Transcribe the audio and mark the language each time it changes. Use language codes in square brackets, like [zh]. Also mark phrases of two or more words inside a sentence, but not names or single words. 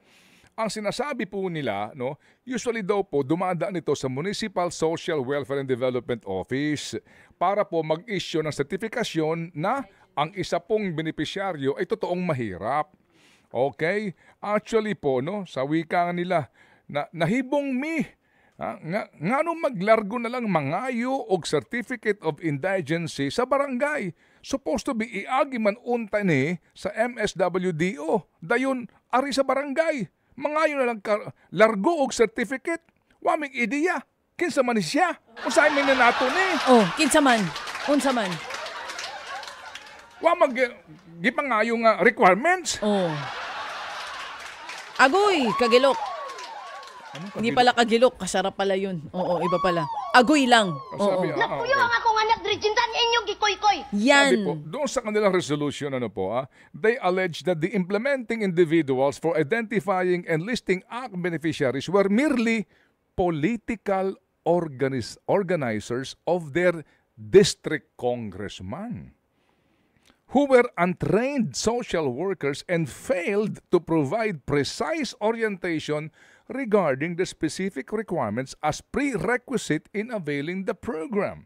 [tl] Ang sinasabi po nila, usually daw po dumadaan ito sa Municipal Social Welfare and Development Office para po mag-issue ng sertifikasyon na ang isa pong benepisyaryo ay totoong mahirap. [ceb] Okay? Actually po, sa wika nila, nahibong nga nung maglargo na lang mangayo og [en] Certificate of Indigency [ceb] sa barangay. Supposed to be iagi man unta ni sa MSWDO. Dayon, ari sa barangay. Mangayo na lang largo og certificate. Waming ideya. Kinsa man siya? Usahay man na nato ni. Kinsa man. Unsa man. Wa gipangayo nga requirements. Agoy, kagilok. [tl] Hindi pala kagilok, kasarap pala yun. Iba pala. Agoy lang. [ceb] Napuyo ang akong anak, Regintan, inyong gikoy-koy. [tl] Yan. Sabi po, doon sa kanilang [en] resolution, they allege that the implementing individuals for identifying and listing AKAP beneficiaries were merely political organizers of their district congressman, who were untrained social workers and failed to provide precise orientation regarding the specific requirements as prerequisite in availing the program.